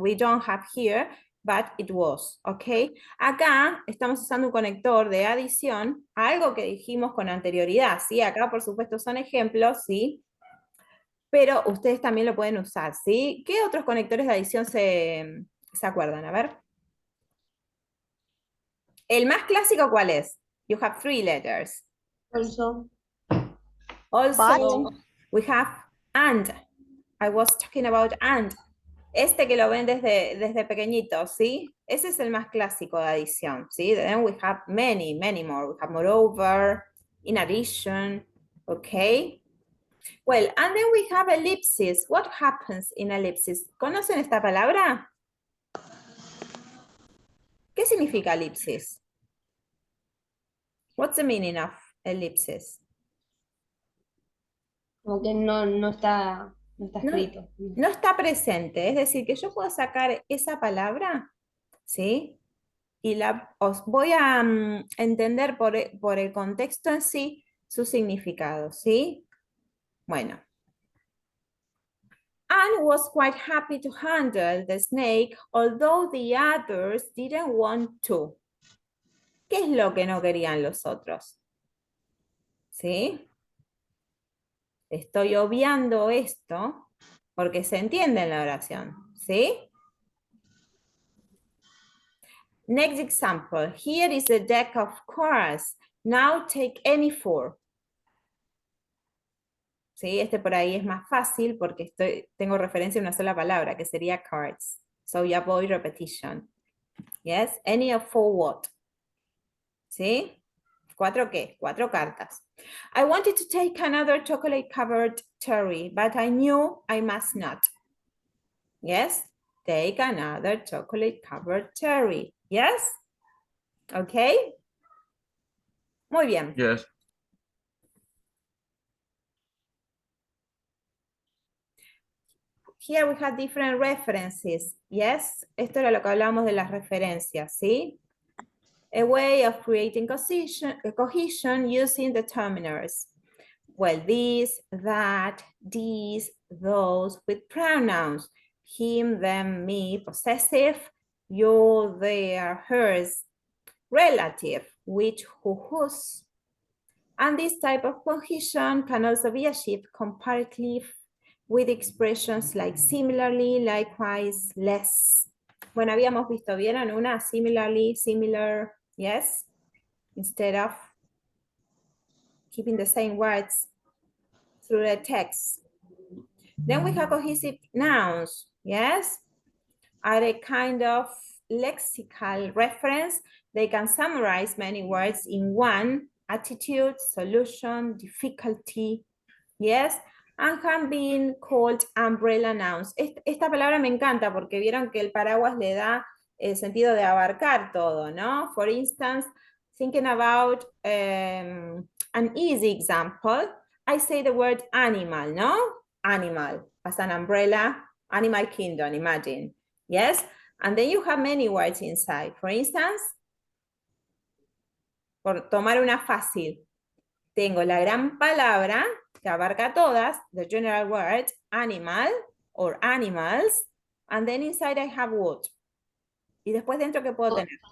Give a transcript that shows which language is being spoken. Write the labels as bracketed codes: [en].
[en] We don't have here, but it was, ¿ok? [es] Acá estamos usando un conector de adición a algo que dijimos con anterioridad, ¿sí? Acá, por supuesto, son ejemplos, ¿sí? Pero ustedes también lo pueden usar, ¿sí? ¿Qué otros conectores de adición se acuerdan? A ver. El más clásico, ¿cuál es? [en] You have 3 letters. Also, Also, we have and. I was talking about and. [es] Este que lo ven desde pequeñito, ¿sí? Ese es el más clásico de adición, ¿sí? [en] Then we have many more. We have moreover, in addition, okay? Well, and then we have ellipsis. What happens in ellipsis? [es] ¿Conocen esta palabra? ¿Qué significa ellipsis? [en] What's the meaning of ellipsis? [es] como que no está escrito. No está presente, es decir, que yo puedo sacar esa palabra, ¿sí? Y os voy a entender por el contexto en sí su significado, ¿sí? Bueno. [en] Anne was quite happy to handle the snake, although the others didn't want to. [es] ¿Qué es lo que no querían los otros? ¿Sí? Estoy obviando esto porque se entiende en la oración, ¿sí? [en] Next example. Here is a deck of cards. Now take any 4. [es] ¿Sí? Este por ahí es más fácil porque tengo referencia a una sola palabra, que sería cards. [en] So you avoid repetition. Yes? Any of 4 what? [es] ¿Sí? ¿4 qué? 4 cartas. [en] I wanted to take another chocolate-covered cherry, but I knew I must not. Yes? Take another chocolate-covered cherry. Yes? Okay? [es] Muy bien. [en] Yes. Here we have different references. Yes? [es] Esto era lo que hablábamos de las referencias, ¿sí? [en] A way of creating cohesion using determiners. Well, this, that, these, those, with pronouns. Him, them, me, possessive, you, their, hers, relative, which, who, whose. And this type of cohesion can also be achieved comparatively with expressions like similarly, likewise, less. [es] Bueno, habíamos visto, ¿vieron una? [en] Similarly, similar, yes? Instead of keeping the same words through the text. Then we have cohesive nouns, yes? Are a kind of lexical reference. They can summarize many words in one: attitude, solution, difficulty, yes? And have been called umbrella nouns. [es] Esta palabra me encanta porque vieron que el paraguas le da el sentido de abarcar todo, ¿no? [en] For instance, thinking about an easy example, I say the word animal, ¿no? Animal, as an umbrella, animal kingdom, imagine. Yes? And then you have many words inside. For instance, [es] por tomar una fácil, tengo la gran palabra que abarca todas, [en] the general word, animal or animals, and then inside I have what? [es] Y después dentro, ¿qué puedo tener?